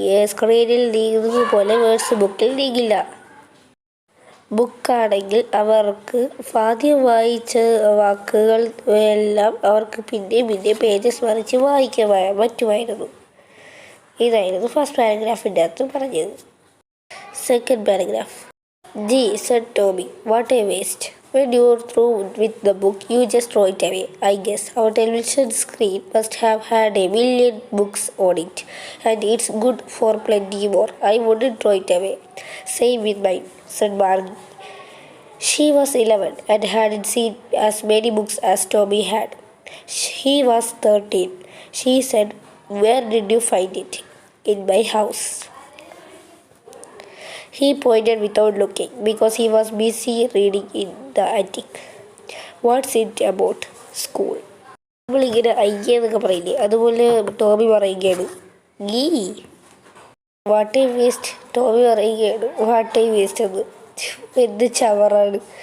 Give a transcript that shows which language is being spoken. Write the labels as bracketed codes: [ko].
[ml] സ്ക്രീനിൽ നീങ്ങുന്നത് പോലെ വേർഡ്സ് ബുക്കിൽ നീങ്ങില്ല. ബുക്കാണെങ്കിൽ അവർക്ക് ആദ്യം വായിച്ച വാക്കുകൾ എല്ലാം അവർക്ക് പിന്നെ പേജസ് മറിച്ച് വായിക്കാൻ പറ്റുമായിരുന്നു. ഇതായിരുന്നു ഫസ്റ്റ് പാരഗ്രാഫിൻ്റെ അകത്ത് പറഞ്ഞത്. Second paragraph. [en] Gee, said Toby, what a waste. When you're through with the book, you just throw it away. I guess our television screen must have had a million books on it, and it's good for plenty more. I wouldn't throw it away. Same with mine, said Margie. She was 11 and hadn't seen as many books as Toby had. He was 13. She said, where did you find it? In my house. He pointed without looking because he was busy reading in the attic. What's it about? School. [ml] നമ്മളിങ്ങനെ അയ്യെന്നൊക്കെ പറയില്ലേ, അതുപോലെ ടോമി പറയുകയാണ്, [en] Gee what a waste. [ml] Tomy പറയുകയാണ് [en] what a waste [ml] എന്ന്. എന്ത് ചവറാണ്.